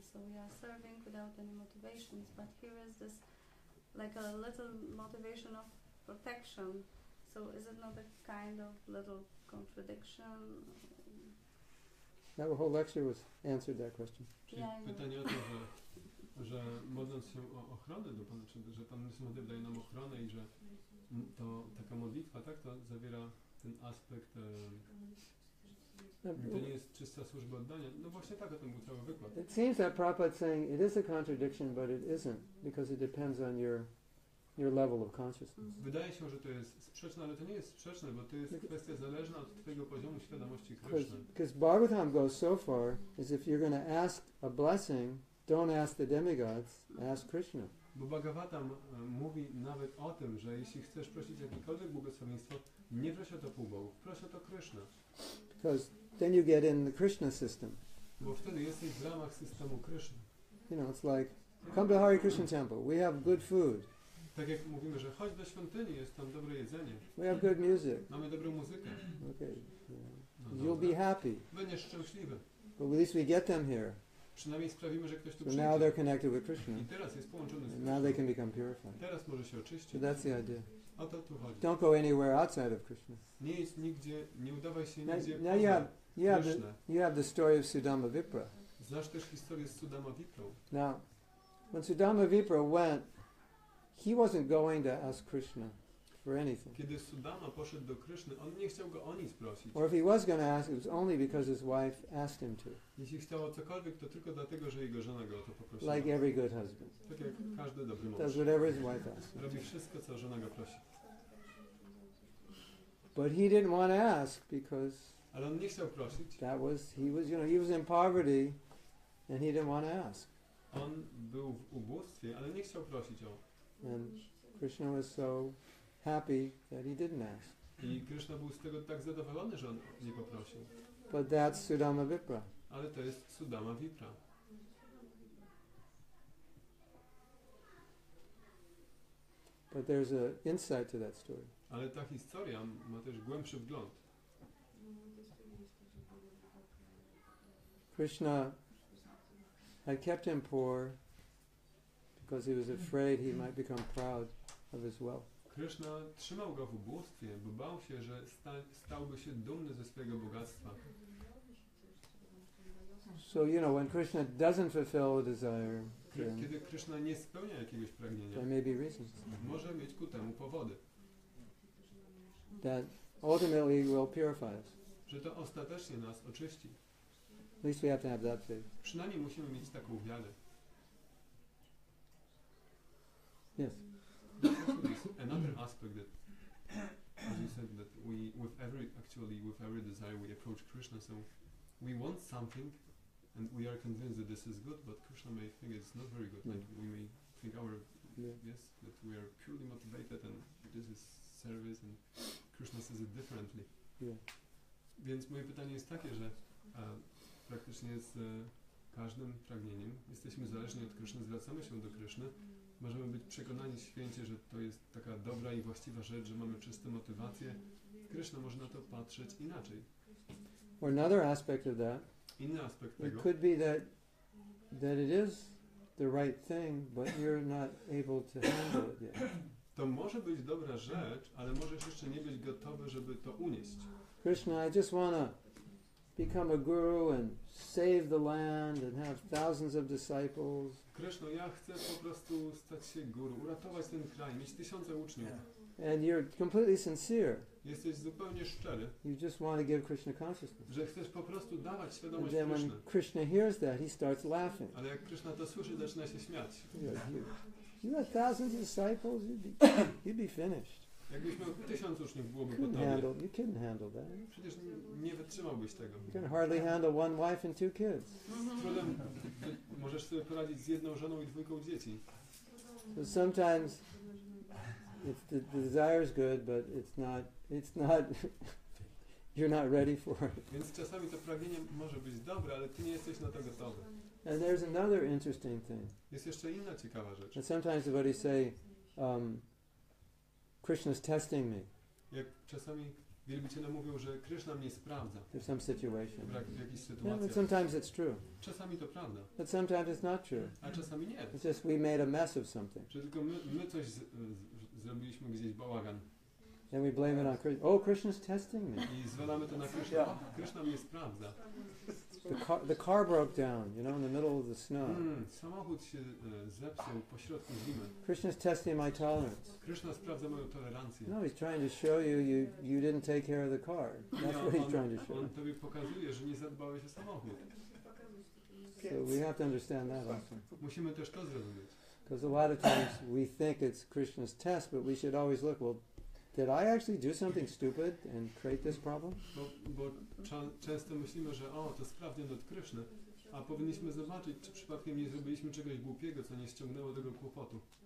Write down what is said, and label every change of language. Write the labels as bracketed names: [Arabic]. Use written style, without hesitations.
[English] So we are serving without any motivations, but here is this like a little motivation of protection. So is it not a kind of little contradiction? That whole lecture was answered that question. [Polish] Czyli Ja, ja. pytanie o to, że modląc się o ochronę, że Pan Nrsimhadev daje nam ochronę i że to taka modlitwa, tak, to zawiera ten aspekt, to nie jest czysta służba oddania. No właśnie tak, o tym był cały wykład. [English] It seems that Prabhupada is saying it is a contradiction, but it isn't, because it depends on your level of consciousness. [Polish] Wydaje się, że to jest sprzeczne, ale to nie jest sprzeczne, bo to jest kwestia zależna od Twojego poziomu świadomości Kryszny. [English] Because Bhagavatam goes so far as if you're going to ask a blessing, don't ask the demigods, ask Krishna. [Polish] Bo Bhagavatam mówi nawet o tym, że jeśli chcesz prosić jakiekolwiek błogosławieństwo, nie proś o to półbogów, proś o to Kryszna. [English] Because then you get in the Krishna system. [Polish] Bo wtedy jesteś w ramach systemu Kryszny. [English] You know, it's like, come to Hare Krishna temple, we have good food. [Polish] Tak jak mówimy, że chodź do świątyni, jest tam dobre jedzenie. [English] We have good music. [Polish] Mamy dobrą muzykę. [English] Okay. [Polish] No [English] you'll be happy. [Polish] Będziesz szczęśliwy. [English] But at least we get them here. [Polish] Przynajmniej sprawimy, że ktoś tu [English] So now [Polish] przyjdzie. [English] they're connected with Krishna. [Polish] I teraz jest połączony z [English] And now they [Polish] Krishną. [English] can become purified. [Polish] Teraz może się [English] So [Polish] oczyścić. [English] that's the idea. [Polish] O to tu chodzi. [English] Don't go anywhere outside of Krishna. [Polish] Nie idź nigdzie, nie udawaj się [English] Now, [Polish] nigdzie [English] now you have Krishna. you have the story of Sudama Vipra. [Polish] Znasz też historię z Sudama Viprą. [English] Now, when Sudama Vipra went, he wasn't going to ask Krishna for anything. [Polish] Kiedy Sudama poszedł do Kryszny, on nie chciał go o nic prosić. [English] Or if he was going to ask, it was only because his wife asked him to. [Polish] Jeśli chciał o cokolwiek, to tylko dlatego, że jego żona go o to poprosiła. [English] Like every good husband. [Polish] Tak jak każdy dobry [English] Does [Polish] mąż. [English] whatever his wife asks. [Polish] Robi wszystko, co żona go prosi. [English] But he didn't want to ask because [Polish] Ale on nie chciał prosić. [English] he was in poverty and he didn't want to ask. [Polish] On był w ubóstwie, ale nie chciał prosić o. [English] And Krishna was so happy that he didn't ask. [Polish] I Kryszna był z tego tak zadowolony, że on nie poprosił. [English] But that's Sudama Vipra. [Polish] Ale to jest Sudama Vipra. [English] But there's an insight to that story. [Polish] Ale ta historia ma też głębszy wgląd. [English] Krishna had kept him poor because he was afraid he might become proud of his wealth. [Polish] Kryszna trzymał go w ubóstwie, bo bał się, że stałby się dumny ze swojego bogactwa. [English] So, when Krishna doesn't fulfill a desire, then [Polish] Kiedy Kryszna nie spełnia jakiegoś pragnienia, [English] there may be reasons [Polish] może mieć ku temu powody. [English] that ultimately will purify us. [Polish] Że to ostatecznie nas oczyści. [English] At least we have to have that faith. [Polish] Przynajmniej musimy mieć taką wiarę. [English] Yes. Another aspect that, as you said, that with every desire we approach Krishna, so we want something and we are convinced that this is good, but Krishna may think it's not very good. Like we may think that we are purely motivated and this is service and Krishna says it differently. Yeah. [Polish] Więc moje pytanie jest takie, że praktycznie z każdym pragnieniem jesteśmy zależni od Kryszny, zwracamy się do Kryszny, możemy być przekonani święcie, że to jest taka dobra i właściwa rzecz, że mamy czyste motywacje. Kryszna może na to patrzeć inaczej. [English] Or another aspect of that, [Polish] Inny aspekt [English] it [Polish] tego, [English] could be that it is the right thing, but you're not able to handle it yet. [Polish] to może być dobra rzecz, ale możesz jeszcze nie być gotowy, żeby to unieść. [English] Krishna, I just want to become a guru and save the land and have thousands of disciples. [Polish] Kryszno, ja chcę po prostu stać się guru, uratować ten kraj, mieć 1000 uczniów. [English] And you're completely sincere. [Polish] Jesteś zupełnie szczery, [English] You just want to give Krishna consciousness. [Polish] że chcesz po prostu dawać [English] And [Polish] świadomość [English] then when [Polish] Kryszny. [English] Krishna hears that, he starts laughing. [Polish] Ale jak Kryszna to słyszy, zaczyna się śmiać. [English] You had thousands of disciples, you'd be finished. [Polish] Jakbyś miał 1000 uczniów, byłoby po [English] You [Polish] tobie. [English] couldn't handle that. [Polish] Przecież nie wytrzymałbyś tego. [English] You can hardly handle one wife and 2 kids. [Polish] Trudem możesz sobie poradzić z jedną żoną i 2 dzieci. [English] So sometimes the desire is good, but it's not you're not ready for it. [Polish] Więc czasami to pragnienie może być dobre, ale ty nie jesteś na to gotowy. [English] And there's another interesting thing. [Polish] Jest jeszcze inna ciekawa rzecz. [English] And sometimes devotees say, Krishna's testing me [Polish] Jak czasami wielbiciele mówią, że Kryszna mnie sprawdza [English] in some situation. [Polish] w jakichś [English] Yeah, but [Polish] sytuacjach. [English] sometimes it's true. [Polish] Czasami to prawda, [English] But sometimes it's not true. [Polish] a czasami nie. [English] It's just we made a mess of something. [Polish] Że tylko my coś zrobiliśmy gdzieś bałagan [English] And we blame it on Krishna. Oh, Krishna's testing me. [Polish] i zwalamy to na Kryszna. Kryszna mnie sprawdza. [English] The car broke down, in the middle of the snow. [Polish] Samochód się zepsuł pośrodku zimy. [English] Krishna's testing my tolerance. [Polish] Kryszna sprawdza moją tolerancję. [English] No, he's trying to show you didn't take care of the car. That's what he's trying to show. [Polish] On tobie pokazuje, że nie zadbałeś o samochód. [English] So we have to understand that also. [Polish] Musimy też to zrozumieć. [English] Because a lot of times we think it's Krishna's test, but we should always look, well, did I actually do something stupid and create this problem? [Polish] Bo często myślimy, że to sprawdzian od Kryszny, a powinniśmy zobaczyć, czy przypadkiem nie zrobiliśmy czegoś głupiego, co nie ściągnęło tego kłopotu.